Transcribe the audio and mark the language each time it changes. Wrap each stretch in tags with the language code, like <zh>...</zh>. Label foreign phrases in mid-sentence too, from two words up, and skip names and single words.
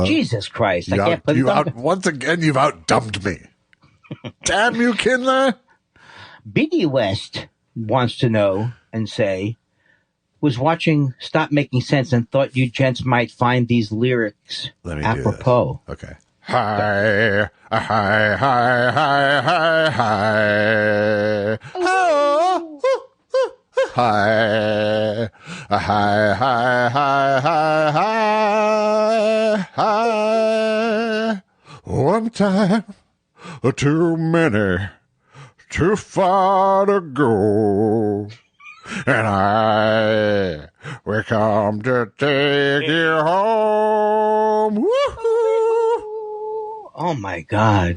<en>Jesus Christ. I can't play the dumb guy. Once again, you've outdumbed me. Damn you, Kindler. B.D. West wants to know and say, was watching Stop Making Sense and thought you gents might find these lyrics apropos. Do this. Okay. Hi, hi, hi, hi, hi, hi. Oh, hi, hi, hi, hi, hi, hi. One time, too many, too far to go. And we come to take you home. Woo-hoo. Oh my God!</en>